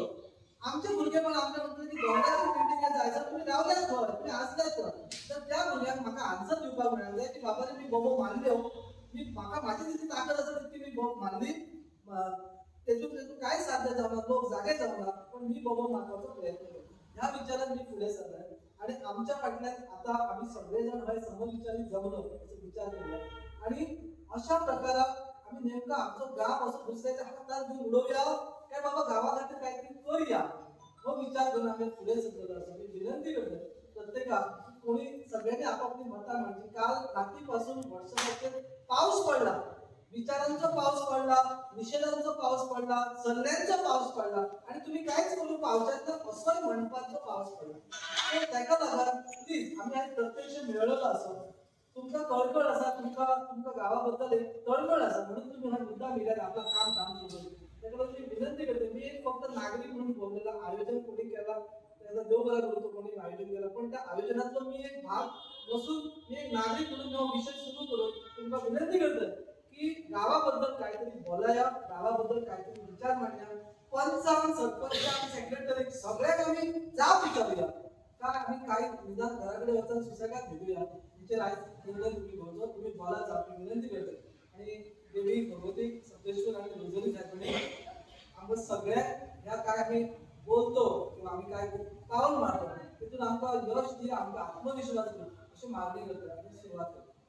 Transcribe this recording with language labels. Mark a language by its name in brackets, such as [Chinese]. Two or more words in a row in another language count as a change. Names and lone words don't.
[Konkani] आमचे भुरगे पण आमच्या म्हणटले की दोंगराची बिल्डिंग जायचं तुम्ही रावल्याच खंय तुम्ही आसल्याच खंय. तर त्या भुरग्यांक म्हाका आन्सर दिवपाक मेळना की बाबा रे मी बोबो मारल्यो मी म्हाका म्हाजी जितली ताकद आसा तितकी मी बोब मारली तेतून काय साध्य जावना लोक जागे जावना पण मी बोबो मारपाचो प्रयत्न केलो. ह्या विचारान मी फुडें सरलोय आणि आमच्या फाटल्यान आता आम्ही सगळेजण हय समविचारी जमलो असो विचार केला आणि अशा प्रकारात आम्ही नेमका आमचो गाव असो दुसऱ्याच्या हातात घेऊन उडोवया काय बाबा गावा खातीर काहीतरी करूया हो विचार करून आम्ही फुडें सरलो आसा. मी विनंती करतोय प्रत्येकाक कोणी सगळ्यांनी आपापली मतां मांडची. काल रात्रीपासून व्हॉट्सअपाचेर पाऊस पडला, विचारांचा पाऊस पडला, निषेधांचा पाऊस पडला, सल्ल्यांचा पाऊस पडला आणि तुम्ही कायच करू पावसात असोय म्हणपाचो पाऊस पडला. ताका लागून प्लीज आम्ही आज प्रत्यक्ष मेळ्ळलो आसा तुमकां कळकळ आसा तुमकां गावा बद्दल एक तळमळ आसा म्हणून तुम्ही हा मुद्दा मिल्यार आपलं काम सोडून ताका लागून मी विनंती करते. मी एक फक्त नागरिक म्हणून बोललेला आयोजन कोणी केला त्याचा देव बरा करू तो कोणी आयोजन केला पण त्या आयोजनातलो मी एक भाग नसून मी एक नागरिक म्हणून हा विषय सुरू करून तुमकां विनंती करतोय की गावाबद्दल काहीतरी बोलाया, गावाबद्दल काहीतरी विचार मांडया. पंचांक सरपंचांक सेक्रेटरीक सगळ्यांक आमी जाप विचारूया काय आम्ही काही निदान घराकडे वचून सुसेगाद भेटूया. तिचेर आयज केंद्र तुम्ही घेवचो तुम्ही बोला जाप विनंती करतोय आणि देवी भगवती सप्तेश्वर आणि रोजरी साहेबांनी आमकां सगळ्यांक ह्या काय आम्ही बोलतो किंवा आम्ही काय पावल मारतो तितून आमकां यश दिया आमकां आत्मविश्वास दिया अशी मागणी करतोय. सुरुवात करतो.